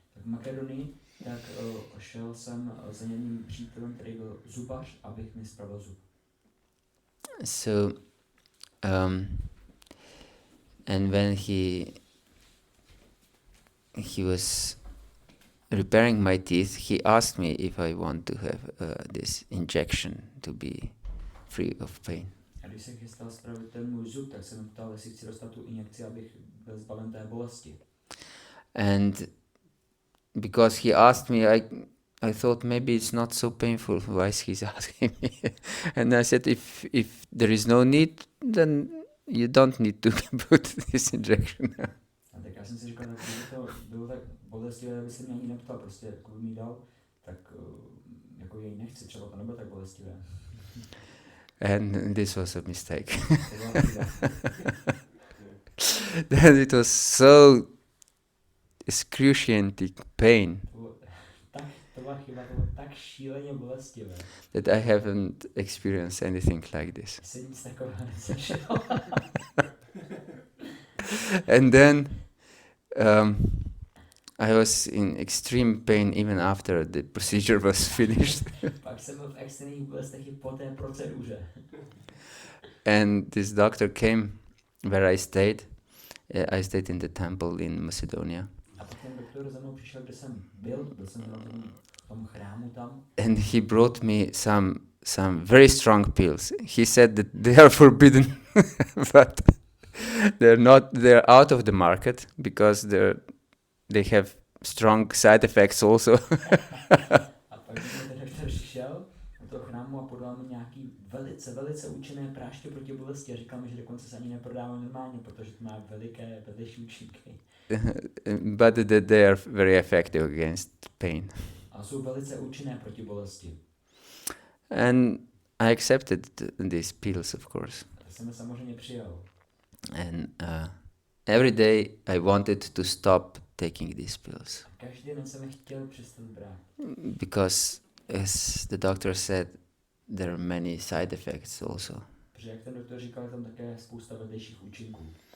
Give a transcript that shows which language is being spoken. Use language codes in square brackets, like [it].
[cs] Tak v Makedonii, tak šel jsem za jedním přítelem, který byl zubař, abych mi spravil zub. [en] So, and when he was repairing my teeth, he asked me if I want to have this injection to be free of pain. [cs] A když jsem chystal spravit ten můj zub, tak jsem ptal, jestli chci dostat tu injekci, abych byl zbaven té bolesti. [en] And because he asked me, I thought maybe it's not so painful. Why is he asking me? And I said, if there is no need, then you don't need to put this injection. [cs] A tak já jsem si říkal, že to bylo tak bolestivé, aby se mě ani neptal, prostě jako mi dal, tak jako jej nechci, třeba to nebylo tak bolestivé. [en] And this was a mistake. then it was so excruciating pain [cs] To byla chyba, to bylo tak šíleně bolestivé. [en] that I haven't experienced anything like this. [cs] Jsem nic takového nezažil. [en] And then I was in extreme pain even after the procedure was finished. [cs] Pak jsem byl v extrémních bolestech i po té proceduře. [en] And this doctor came where I stayed. I stayed in the temple in Macedonia. [cs] A pak ten doktor za mnou přišel, kde jsem byl jsem v tom chrámu tam. [en] And he brought me some very strong pills. He said that they are forbidden, but they're out of the market because they have strong side effects also. [cs] A pak ten doktor přišel do toho chrámu a podal mi nějaký velice účinné prášky proti bolesti a říkal mi, že dokonce se ani neprodávají normálně, protože to má veliké vedlejší účinky. [en] But they are very effective against pain. [cs] A jsou velice účinné proti bolesti. [en] And I accepted these pills, of course. [cs] A to jsem je samozřejmě přijal. [en] And every day I wanted to stop taking these pills. [cs] Každý den jsem je chtěl přestat brát. [en] Because, as the doctor said, there are many side effects also. [cs] Protože jak ten doktor říkal, je tam také spousta vedlejších účinků.